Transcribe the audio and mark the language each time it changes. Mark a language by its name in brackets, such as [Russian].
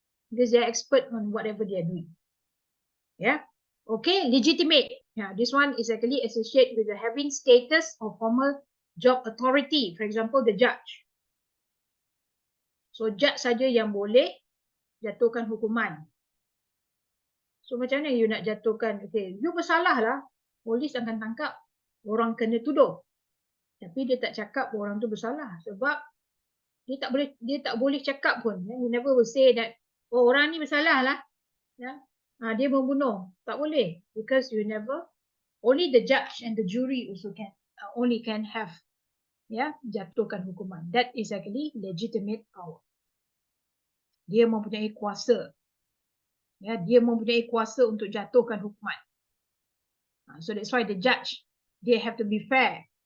[English] Because they are expert on whatever they are doing. Okay, legitimate. This one is actually associated with the having status of formal job authority. For example, the judge. [Malay] So judge saja yang boleh jatuhkan hukuman. So macam mana you nak jatuhkan? Okay, you bersalah lah. Polis akan tangkap. Orang kena tuduh. Tapi dia tak cakap orang tu bersalah. Sebab dia tak boleh cakap pun. [English] You never will say that, [Malay] orang ni bersalah lah. Dia membunuh. Tak boleh. [English] Because you never, only the judge and the jury also can have jatuhkan hukuman. That is actually legitimate power. [Malay] Dia mempunyai kuasa. Dia mempunyai kuasa untuk jatuhkan hukuman. [English] So that's why the judge, they have to be fair.